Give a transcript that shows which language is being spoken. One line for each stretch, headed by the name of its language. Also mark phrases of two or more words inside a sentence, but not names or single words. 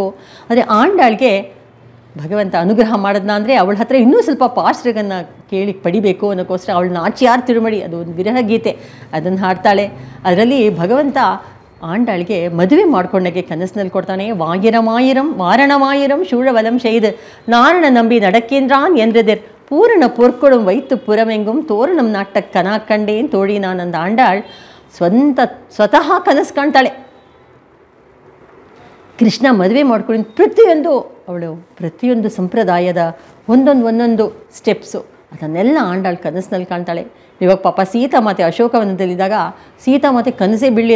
Kannada: ಆದರೆ ಆಂಡಾಳ್ಗೆ ಭಗವಂತ ಅನುಗ್ರಹ ಮಾಡಿದ್ನ ಅಂದರೆ ಅವಳ ಹತ್ರ ಇನ್ನೂ ಸ್ವಲ್ಪ ಪಾಶ್ರಗಳನ್ನು ಕೇಳಿ ಪಡಿಬೇಕು ಅನ್ನೋಕ್ಕೋಸ್ಕರ ಅವಳು ನಾಚ್ಯಾರ್ ತಿರುಮಡಿ, ಅದು ಒಂದು ವಿರಹ ಗೀತೆ, ಅದನ್ನು ಹಾಡ್ತಾಳೆ. ಅದರಲ್ಲಿ ಭಗವಂತ ಆಂಡಾಳಿಗೆ ಮದುವೆ ಮಾಡ್ಕೊಂಡಾಗೆ ಕನಸಿನಲ್ಲಿ ಕೊಡ್ತಾನೆ.
Tamil: வாரணமாயிரம் சூழவலம் செய்து நாரண நம்பி நடக்கின்றான் என்றதிர் பூரண பொற்கொடும் வைத்து புறமெங்கும் தோரணம் நாட்ட கனா கண்டேன் தோழಿ
Kannada: ನಾನಂದ ಆಂಡಾಳ್ ಸ್ವತಃ ಕನಸು ಕಾಣ್ತಾಳೆ. ಕೃಷ್ಣ ಮದುವೆ ಮಾಡ್ಕೊಂಡು ಪ್ರತಿಯೊಂದು ಸಂಪ್ರದಾಯದ ಒಂದೊಂದು ಸ್ಟೆಪ್ಸು ಅದನ್ನೆಲ್ಲ ಆಂಡಾಳು ಕನಸಿನಲ್ಲಿ ಕಾಣ್ತಾಳೆ. ಇವಾಗ ಪಾಪ ಸೀತಾಮಾತೆ ಅಶೋಕವನದಲ್ಲಿದ್ದಾಗ ಸೀತಾಮಾತೆ ಕನಸೇ ಬೀಳಲಿಲ್ಲ.